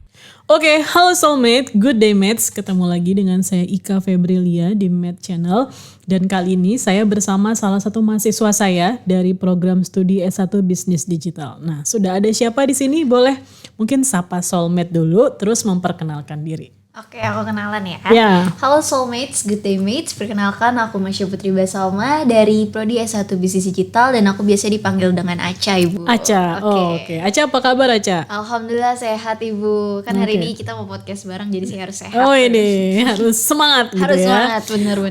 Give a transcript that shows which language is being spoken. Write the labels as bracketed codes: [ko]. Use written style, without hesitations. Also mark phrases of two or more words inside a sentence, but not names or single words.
[id] Oke, halo soulmate, [en] good day mates. [id] Ketemu lagi dengan saya Ika Febrilia di [en] Mate Channel. [id] Dan kali ini saya bersama salah satu mahasiswa saya dari program studi S1 [en] Bisnis Digital. [id] Nah, sudah ada siapa di sini? Boleh mungkin sapa soulmate dulu, terus memperkenalkan diri. Oke, aku kenalan ya. Ya. Halo soulmates, [en] good day mates. [id] Perkenalkan aku Masya Putri Basalma dari Prodi S1 [en] Bisnis Digital [id] dan aku biasa dipanggil dengan Aca, Ibu. Aca, oke. Aca, apa kabar Aca? Alhamdulillah sehat, Ibu. Kan hari ini kita mau podcast bareng jadi saya harus sehat. Oh ini, harus semangat gitu harus ya. semangat, bener-bener.